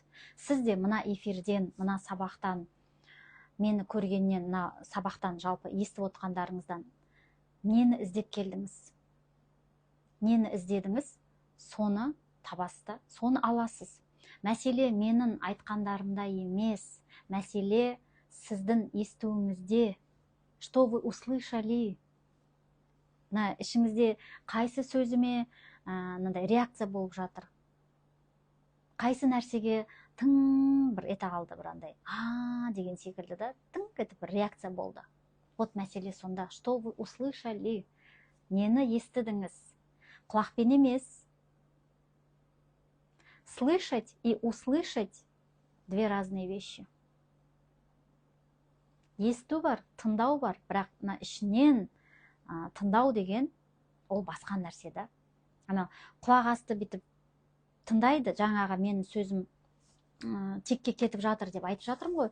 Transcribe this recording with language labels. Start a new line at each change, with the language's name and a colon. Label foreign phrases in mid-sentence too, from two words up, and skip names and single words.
Kazakh: Сіз де мына эфирден, мына сабақтан, мені көргеннен, мына сабақтан жалпы естіп отқандарыңыздан нені іздеп келдіңіз? Нені іздедіңіз? Соны табасыз, соны аласыз. Мәселе менің айтқандарымда емес, мәселе сіздің естуіңізде.
Russian: Что вы услышали?
Kazakh: Ішіңізде қайсы сөзіме реакция болып жатыр? Қайсы нәрсеге тың бір ете қалды, бір андай деген секілді да, тың етіп бір реакция болды. Вот мәселе сонда.
Russian: Что вы услышали?
Kazakh: Нені естідіңіз? Құлақпен емес.
Russian: Слышать и услышать — две разные вещи.
Kazakh: Есту бар, тыңдау бар, бірақ ішінен тыңдау деген ол басқа нәрсе да. Құлақ асты бітіп тыңдайды, жаңаға менің сөзім текке кетіп жатыр деп айтып жатырмын ғой.